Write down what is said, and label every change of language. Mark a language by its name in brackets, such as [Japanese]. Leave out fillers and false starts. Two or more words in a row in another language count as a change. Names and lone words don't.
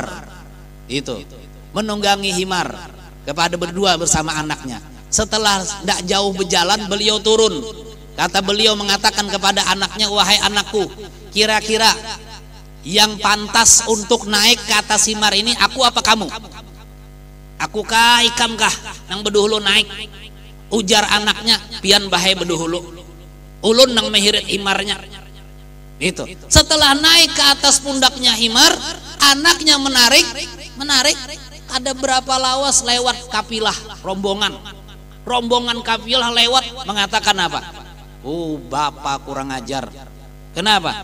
[Indonesian] Itu, menunggangi himar kepada berdua bersama anaknya. Setelah tidak jauh berjalan, beliau turun. Kata beliau mengatakan kepada anaknya, wahai anakku, kira-kira yang pantas untuk naik ke atas himar ini aku apa kamu? [Banjar] Aku kah ikam kah nang beduhulu naik? Ujar anaknya, pian bahaya beduhulu, ulun nang mehirit himarnya. [Indonesian] Itu. Setelah naik ke atas pundaknya himar, anaknya menarik. Ada berapa lawas lewat kafilah rombongan kafilah lewat, mengatakan apa? Bapak kurang ajar. Kenapa?